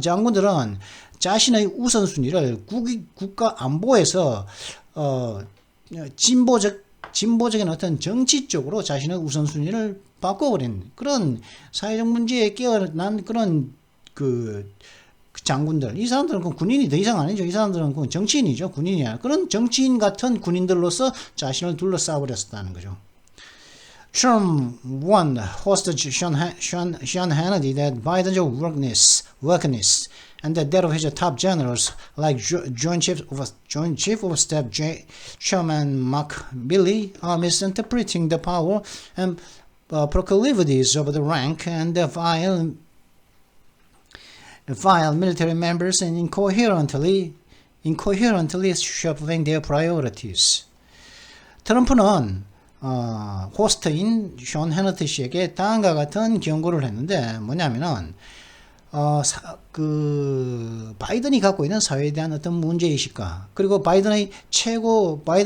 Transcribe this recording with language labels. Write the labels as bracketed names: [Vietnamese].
[Korean] 장군들은 자신의 우선순위를 국가 안보에서 진보적인 어떤 정치 쪽으로 자신의 우선순위를 바꿔버린 그런 사회적 문제에 깨어난 그런 그 장군들. 이 사람들은 그 군인이 더 이상 아니죠. 이 사람들은 그 정치인이죠. 군인이 아니라. 그런 정치인 같은 군인들로서 자신을 둘러싸버렸다는 거죠. [English] Trump warned host Sean Hannity that Biden's weakness and the death of his top generals like Joint Chief of Staff Chairman Mark Milley are misinterpreting the power and proclivities of the rank and file military members and incoherently shuffling their priorities. [Korean] 트럼프는 호스트인 션 해너티 씨에게 다음과 같은 경고를 했는데 뭐냐면은 그 바이든이 갖고 있는 사회에 대한 어떤 문제의식과 그리고 바이든의 최고